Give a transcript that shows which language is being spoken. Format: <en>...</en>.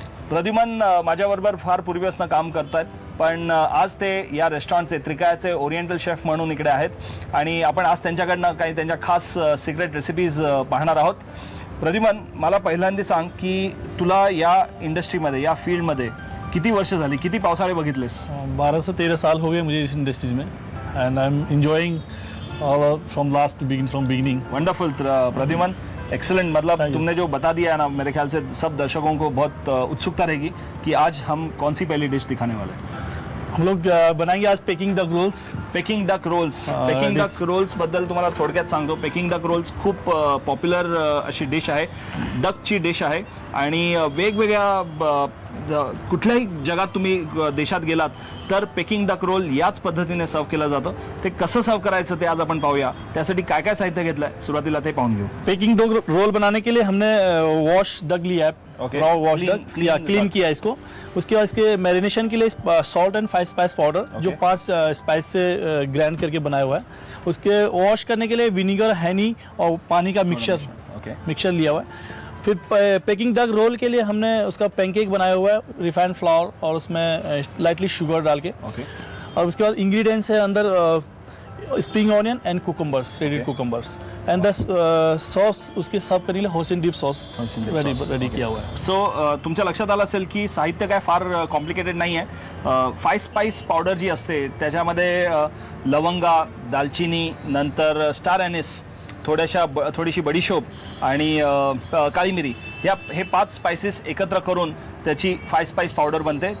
<mr>प्रद्युमन माझ्याबरोबर फार पूर्वीपासून काम करतात, पण आज ते या रेस्टॉरंटचे त्रिकायचे ओरिएंटल शेफ म्हणून इकडे आहेत आणि आपण आज त्यांच्याकडनं काही त्यांच्या खास सिक्रेट रेसिपीज पाहणार आहोत. प्रद्युमन, मला पहिल्यांदा सांग की तुला या इंडस्ट्रीमध्ये, या फील्डमध्ये किती वर्ष झाली, किती पावसाळे बघितलेस?</mr> <hi>12 से 13 साल हो गए मुझे इस इंडस्ट्रीज में</hi> <en>And I am enjoying from beginning. Wonderful Pradyuman, excellent.</en> <hi>मतलब तुमने जो बता दिया है ना, मेरे ख्याल से सब दर्शकों को बहुत उत्सुकता रहेगी कि आज हम कौन सी पहली डिश दिखाने वाले हैं. हम लोग बनाएंगे आज packing duck roles. Packing duck roles.</hi> <mr>Packing duck Rolls बद्दल तुम्हाला थोडक्यात सांगतो. पेकिंग डक रोल्स खूप पॉप्युलर अशी डिश आहे, डकची डिश आहे आणि वेगवेगळ्या कुठल्याही जगात तुम्ही देशात गेलात तर पेकिंग डक रोल याच पद्धतीने सर्व केलं जातं. ते कसं सर्व करायचं ते आज आपण पाहूया. त्यासाठी काय काय साहित्य घेतलंय सुरुवातीला ते पाहून घेऊ.</mr> <hi>पेकिंग डक रोल बनाने के लिए हमने वॉश डक लिया है, रॉ वॉश डक क्लीन किया इसको. उसके बाद इसके मैरिनेशन के लिए सॉल्ट एंड 5 स्पाइस पाउडर, जो 5 स्पाइस से ग्राइंड करके बनाया हुआ है. उसके वॉश करने के लिए विनीगर, हनी और पानी का मिक्सचर लिया हुआ है. फिर पेकिंग डक रोल के लिए हमने उसका पैनकेक बनाया हुआ है, रिफाइंड फ्लावर और उसमें लाइटली शुगर डाल के. और उसके बाद इंग्रेडिएंट्स है अंदर spring onion and cucumbers, shredded cucumbers and the sauce उसके सर्व करने के लिए होसिन डिप सॉस रेडी किया हुआ है.</hi> <mr>सो तुमच्या लक्षात आलं असेल की साहित्य काय फार कॉम्प्लिकेटेड नाही आहे. 5 स्पाइस पावडर जी असते त्याच्यामध्ये लवंगा, दालचिनी, नंतर स्टार एनिस, थोडीशी बडीशोप आणि काळी मिरी, हे 5 स्पाइसेस एकत्र करून त्याची 5 स्पाइस पावडर बनते.</mr>